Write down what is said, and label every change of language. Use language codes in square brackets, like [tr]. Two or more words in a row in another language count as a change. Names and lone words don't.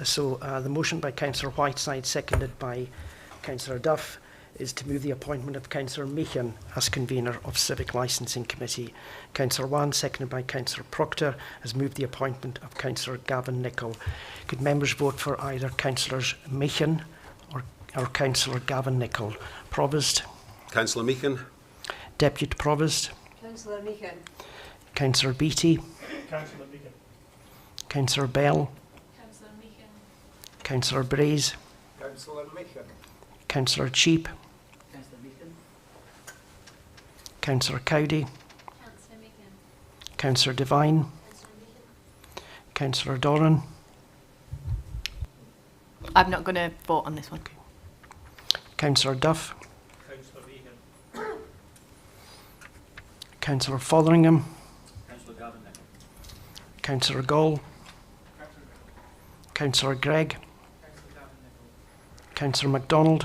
[en] So the motion by Councillor Whiteside, seconded by Councillor Duff, is to move the appointment of Councillor Meehan as convener of Civic Licensing Committee. Councillor Wan, seconded by Councillor Proctor, has moved the appointment of Councillor Gavin Nicholl. Could members vote for either Councillors Meehan or Councillor Gavin Nicholl? Provost. Councillor Meehan. Deputy Provost. Councillor Meehan. Councillor Beattie. Councillor Meehan. Councillor Bell. Councillor Meehan. Councillor Braze. Councillor Meehan. Councillor Cheap. Councillor Meehan. Councillor Cowdy. Councillor Meehan. Councillor Devine. Councillor Meehan. Councillor Doran. I'm not going to vote on this one. Councillor Duff. Councillor Meehan. Councillor Fotheringham. Councillor Gavin Nicholl. Councillor Gall. Councillor Gregg. Councillor MacDonald.